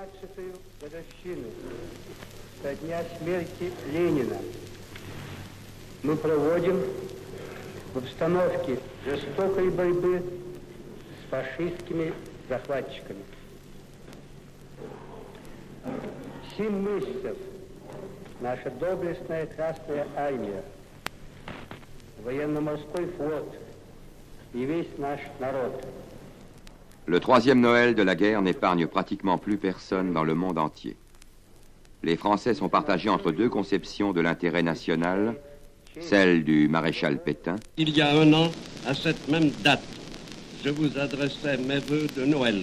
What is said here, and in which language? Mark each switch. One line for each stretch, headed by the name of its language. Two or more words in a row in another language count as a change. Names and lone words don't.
Russian: Мы проводим в обстановке жестокой борьбы с фашистскими захватчиками. 7 месяцев наша доблестная Красная Армия, военно-морской флот и весь наш народ.
French: Le troisième Noël de la guerre n'épargne pratiquement plus personne dans le monde entier. Les Français sont partagés entre deux conceptions de l'intérêt national, celle du maréchal Pétain. Il y a un an, à cette même date, je vous adressais mes vœux de Noël.